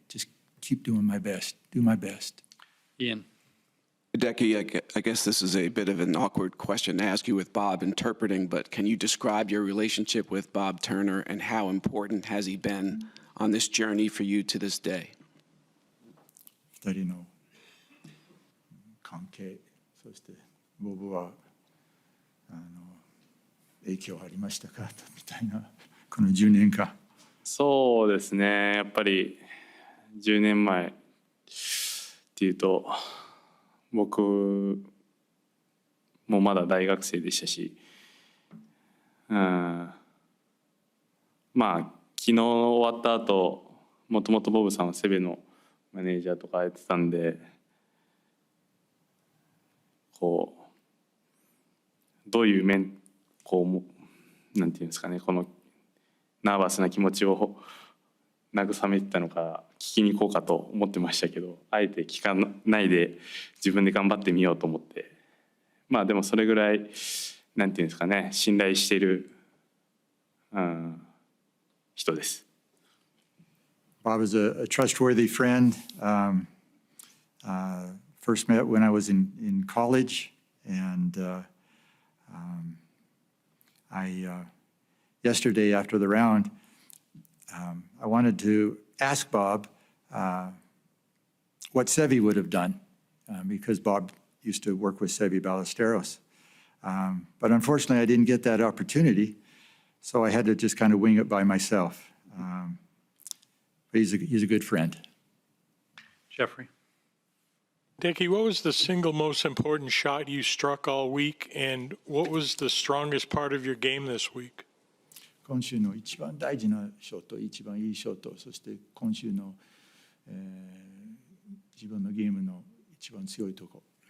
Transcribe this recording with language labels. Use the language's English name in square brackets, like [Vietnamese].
[English] Just keep doing my best, do my best. Ian. Hideki, I guess this is a bit of an awkward question to ask you with Bob interpreting, but can you describe your relationship with Bob Turner and how important has he been on this journey for you to this day? [Japanese] 2人の関係、そしてボブは影響ありましたかみたいな、この10年間。そうですね、やっぱり10年前っていうと、僕もまだ大学生でしたし、まあ昨日終わった後、もともとボブさんはセベのマネージャーとかやってたんで、こうどういうなんていうんですかね、このナーバスな気持ちを慰めてたのか聞きに行こうかと思ってましたけど、あえて聞かないで自分で頑張ってみようと思って、まあでもそれぐらいなんていうんですかね、信頼している、人です。 [English] Bob is a trustworthy friend. First met when I was in college, and yesterday after the round, I wanted to ask Bob what Seve would have done, because Bob used to work with Seve Ballesteros. But unfortunately, I didn't get that opportunity, so I had to just kind of wing it by myself. But he's a good friend. Jeffrey. Hideki, what was the single most important shot you struck all week, and what was the strongest part of your game this week? [Japanese] 今週の一番大事なショット、一番いいショット、そして今週の、自分のゲームの一番強いところ。